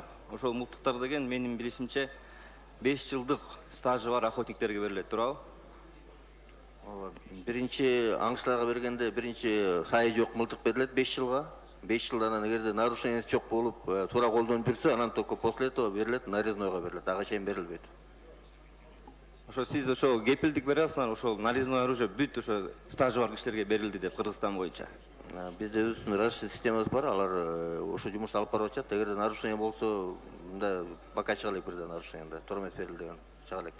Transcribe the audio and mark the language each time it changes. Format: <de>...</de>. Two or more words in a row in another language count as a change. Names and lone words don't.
<ky>Ошол мылтыктар деген менин билишимче 5 жылдык стажы бар охотниктерге берилет, туурабы? Биринчи аңчыларга бергенде биринчи сайы жок мылтык берилет 5 жылга. 5 жылдан эгерде нарушениеси жок болуп, туура колдонуп жүрсө, анан</ky> <ru>только после этого</ru> <ky>берилет, нарезноyга берилет. Ага чейин берилбейт. Ошо сиз ошо кепилдик бере аласыңар, ошол нарезное оружие бүт ошо стажы бар кишилерге берилди деп Кыргызстан боюнча. Бизде өзүбүздүн разрешение системабыз бар, алар ошо жумушту алып барып атышат. Эгерде нарушение болсо, мында пока чыга элек бирден нарушение, турмет берилди деген чыга элек.</ky>